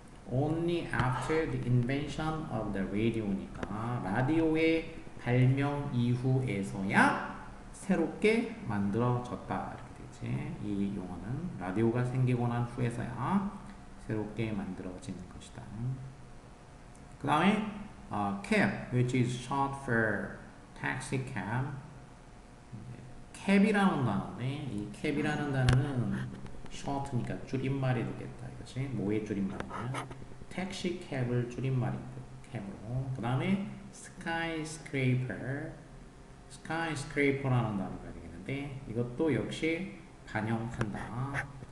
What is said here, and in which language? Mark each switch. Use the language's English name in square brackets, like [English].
[English] Only after the invention of the radio [Korean] 니까 라디오의 발명 이후에서야 새롭게 만들어졌다 이렇게 되지. 이 용어는 라디오가 생기고 난 후에서야 새롭게 만들어지는 것이다. 그 다음에 [English] cab, which is short for taxi cab. [Korean] 캡이라는 단어인데 이 캡이라는 단어는 short니까 줄임말이 되겠다. 이것이 뭐의 줄임말이냐? 택시 캡을 줄임말인 캡으로. 그 다음에 skyscraper라는 단어가 되겠는데 이것도 역시 반영한다.